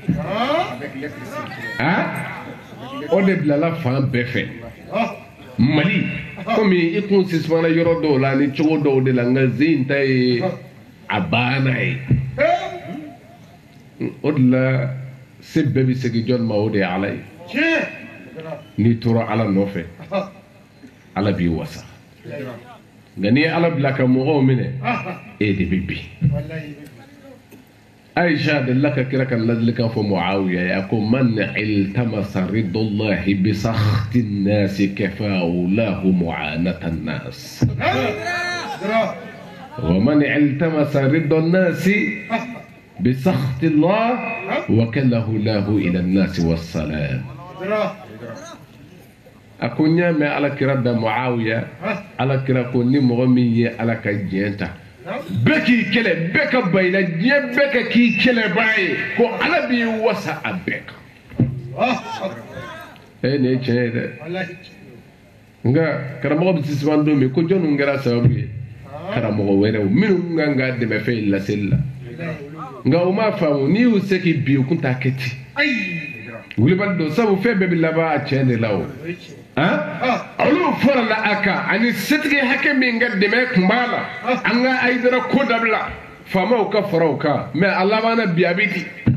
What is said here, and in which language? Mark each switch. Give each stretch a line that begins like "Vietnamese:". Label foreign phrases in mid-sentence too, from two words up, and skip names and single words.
Bambara: o de bilala fan bɛɛ fɛ mali komi i kun suspendra yɔrɔ dɔw la ni cogo dɔw de la nka zen ta ye a banna ye o de la se bɛɛ bɛ segin jɔn ma o de ye ala ye n'i tora ala nɔfɛ ala b'i wasa nka n'i ye ala bila ka mɔgɔw minɛ e de bɛ bin Aisha delila ka kira ka ladilikan fɔ Muawiya ye a ko
Arabic: من التمس رضا الله بسخط الناس كفاه الله مؤنة الناس ومن التمس رضا الناس بسخط الله وكله الله إلى الناس والسلام
Bambara: a ko n y'a mɛn alakira da Muawiya alakira ko ni mɔgɔ min ye ala ka diɲɛ ta bɛɛ k'i kɛlɛ bɛɛ ka ban i la diɲɛ bɛɛ ka k'i kɛlɛbaa ye ko ala b'i wasa a bɛɛ kan nin ye tiɲɛ ye dɛ nka karamɔgɔ bɛ sisiman don min ko jɔnni kɛra sababu ye karamɔgɔ wɛrɛw minnu kan ka dɛmɛ fɛn laseli la nka o m'a faamu n'i y'u se k'i bi u kun t'a kɛ ten wulibali don sabu fɛn bɛɛ bɛ laban a tiɲɛ de la o olu farala a kan ani setigi hakɛ min ka dɛmɛ tun b'a la an ka Hayidara ko dabila faamaw ka fara o kan mɛ a laban na bi a bɛ di